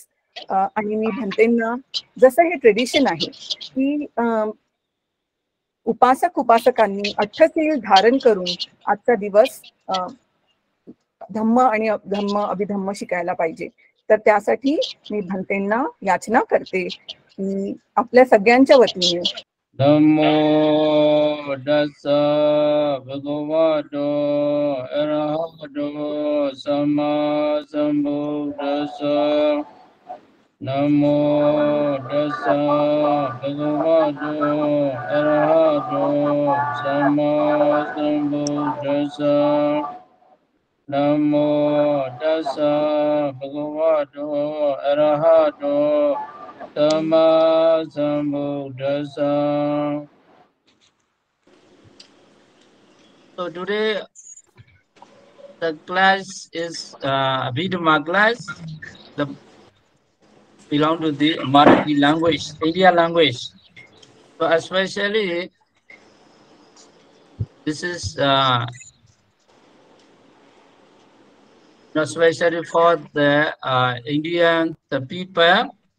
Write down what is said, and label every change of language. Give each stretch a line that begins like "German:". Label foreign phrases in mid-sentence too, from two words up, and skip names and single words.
Marathi: आणि मी भंतेंना, जसं हे ट्रेडिशन आहे की उपासकांनी अठ्ठसील धारण करून आजचा दिवस धम्म आणि धम्म अभिधम्म शिकायला पाहिजे. तर त्यासाठी मी भंतेंना याचना करते की आपल्या सगळ्यांच्या वतीने
Pali: नमो तस्सा भगवतो अरहतो सम्मा सम्बुद्धस्सा नमो तस्सा भगवतो अरहतो सम्मा सम्बुद्धस्सा नमो तस्सा भगवतो अरहतो सम्मा सम्बुद्धस्सा.
English: So today the class is Abhidhamma class. The belong to the Marathi language, India language. So especially this is especially for the Indian the people.